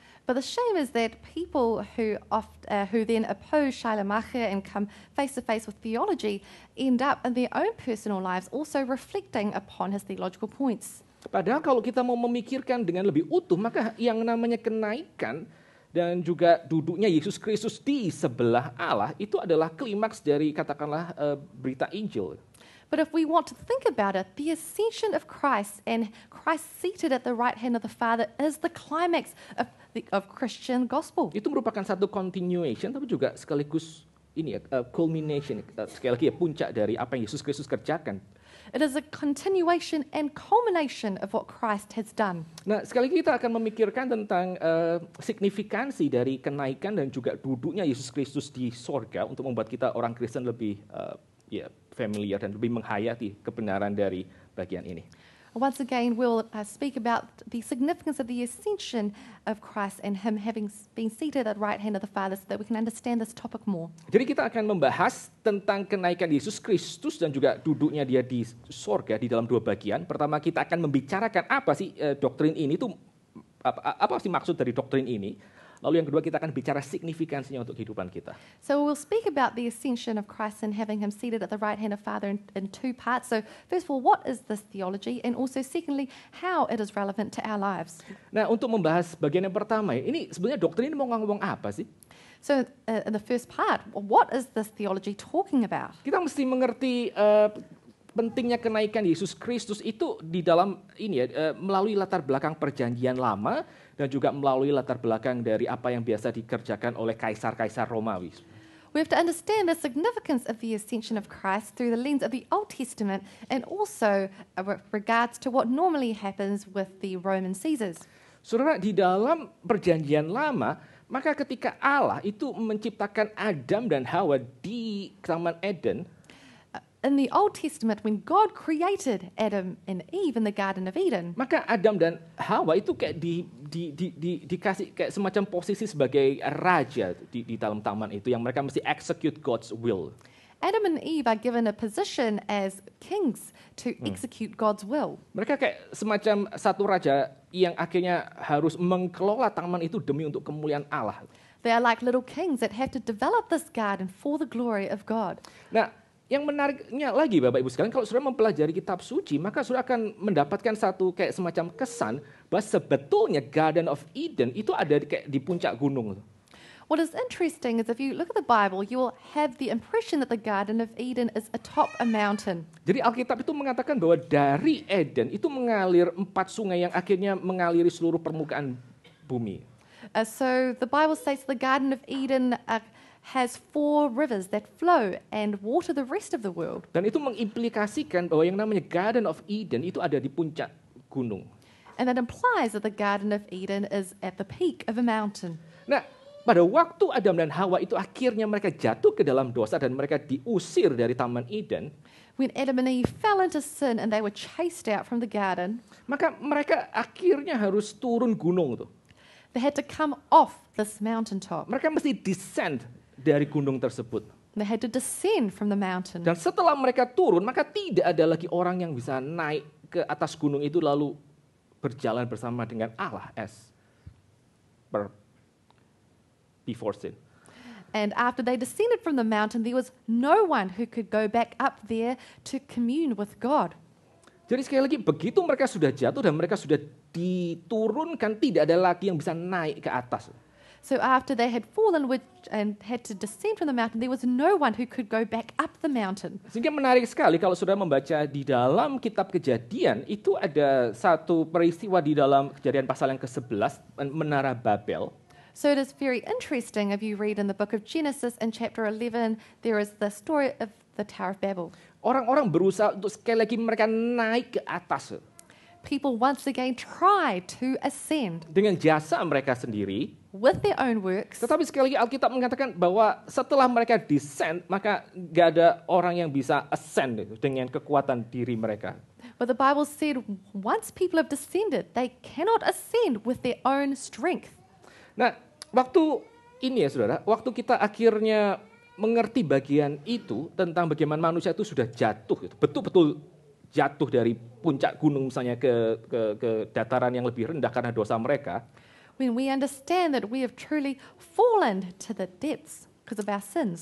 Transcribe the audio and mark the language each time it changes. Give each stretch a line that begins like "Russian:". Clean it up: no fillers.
English: But the shame is that people who then oppose Schleiermacher and come face to face with theology end up in their own personal lives also reflecting upon his theological points.
Indonesian: Padahal kalau kita mau memikirkan dengan lebih utuh, maka yang namanya kenaikan dan juga duduknya Yesus Kristus di sebelah Allah itu adalah klimaks dari katakanlah berita Injil.
English: But if we want to think about it, the ascension of Christ and Christ seated at the right hand of the Father is the climax of Christian gospel.
Indonesian: Itu merupakan satu continuation, tapi juga sekaligus ini ya, culmination, sekali lagi ya, puncak dari apa yang Yesus Kristus kerjakan.
English: It is a continuation and culmination of what Christ has done.
Indonesian: Nah, sekali lagi kita akan memikirkan tentang signifikansi dari kenaikan dan juga duduknya Yesus Kristus di sorga untuk membuat kita orang Kristen lebih familiar dan lebih menghayati kebenaran dari bagian ini.
English: Once again, we'll speak about the significance of the ascension of Christ and him having been seated at the right hand of the Father so that we can understand this topic more.
Indonesian: Jadi kita akan membahas tentang kenaikan Yesus Kristus dan juga duduknya dia di sorga di dalam dua bagian. Pertama kita akan membicarakan apa sih doktrin ini, itu apa sih maksud dari doktrin ini. Lalu yang kedua kita akan bicara signifikansinya untuk kehidupan kita.
English: So we'll speak about the ascension of Christ and having him seated at the right hand of Father in two parts. So first of all, what is this theology? And also secondly, how it is relevant to our lives.
Indonesian: Nah, untuk membahas bagian yang pertama, ini sebenarnya doktrin ini mau ngomong apa sih?
English: So in the first part, what is this theology talking about?
Indonesian: Kita mesti mengerti pentingnya kenaikan Yesus Kristus itu di dalam ini ya, melalui latar belakang perjanjian lama dan juga melalui latar belakang dari apa yang biasa dikerjakan oleh kaisar-kaisar Romawi.
English: We have to understand the significance of the ascension of Christ through the lens of the Old Testament and also with regards to what normally happens with the Roman Caesars.
Indonesian: Saudara, di dalam perjanjian lama, maka ketika Allah itu menciptakan Adam dan Hawa di Taman Eden,
English: in the Old Testament, when God created Adam and Eve in the Garden of Eden,
Indonesian: maka Adam dan Hawa itu kayak dikasih kayak semacam posisi sebagai raja di dalam taman itu yang mereka mesti
English: execute God's will. Adam and Eve are given a position as kings to execute God's will.
Indonesian: Mereka kayak semacam satu raja yang akhirnya harus mengelola taman itu demi untuk kemuliaan Allah.
English: They are like little kings that have to develop this garden for the glory of God.
Indonesian: Nah, yang menariknya lagi Bapak Ibu sekalian, kalau saudara mempelajari kitab suci, maka saudara akan mendapatkan satu kayak semacam kesan bahwa sebetulnya Garden of Eden itu ada kayak di puncak gunung.
English: What is interesting is if you look at the Bible, you will have the impression that the Garden of Eden is atop a mountain.
Indonesian: Jadi Alkitab itu mengatakan bahwa dari Eden itu mengalir 4 sungai yang akhirnya mengaliri seluruh permukaan bumi.
English: So the Bible states the Garden of Eden has 4 rivers that flow and water the rest of the world.
Indonesian: Dan itu mengimplikasikan bahwa yang namanya Garden of Eden itu ada di puncak gunung.
English: And that implies that the Garden of Eden is at the peak of a mountain.
Indonesian: Nah, pada waktu Adam dan Hawa itu akhirnya mereka jatuh ke dalam dosa dan mereka diusir dari Taman Eden.
English: When Adam and Eve fell into sin and they were chased out from the garden,
Indonesian: maka mereka akhirnya harus turun gunung tuh.
English: They had to come off this mountaintop.
Indonesian: Mereka mesti descend dari gunung tersebut.
English: They had to descend from the mountain.
Indonesian: Dan setelah mereka turun, maka tidak ada lagi orang yang bisa naik ke atas gunung itu lalu berjalan bersama dengan Allah
English: before sin. And after they descended from the mountain, there was no one who could go back up there to commune with God.
Indonesian: Jadi sekali lagi, begitu mereka sudah jatuh dan mereka sudah diturunkan, tidak ada lagi yang bisa naik ke atas.
English: So after they had fallen and had to descend from the mountain, there was no one who could go back up the mountain.
Indonesian: Sehingga menarik sekali kalau saudara membaca di dalam kitab Kejadian, itu ada satu peristiwa di dalam Kejadian pasal yang ke-11, Menara Babel.
English: So it is very interesting if you read in the book of Genesis in chapter 11, there is the story of the Tower of Babel.
Indonesian: Orang-orang berusaha untuk sekali lagi mereka naik ke atas.
English: People once again try to ascend.
Indonesian: Dengan jasa mereka sendiri.
English: With their own works.
Indonesian: Tetapi sekali lagi Alkitab mengatakan bahwa setelah mereka descend, maka gak ada orang yang bisa ascend dengan kekuatan diri mereka.
English: But the Bible said once people have descended, they cannot ascend with their own strength.
Indonesian: Nah, waktu ini ya saudara, waktu kita akhirnya mengerti bagian itu tentang bagaimana manusia itu sudah jatuh, gitu, betul-betul jatuh dari puncak gunung misalnya ke dataran yang lebih rendah karena dosa mereka.
English: When we understand that we have truly fallen to the depths because of our sins,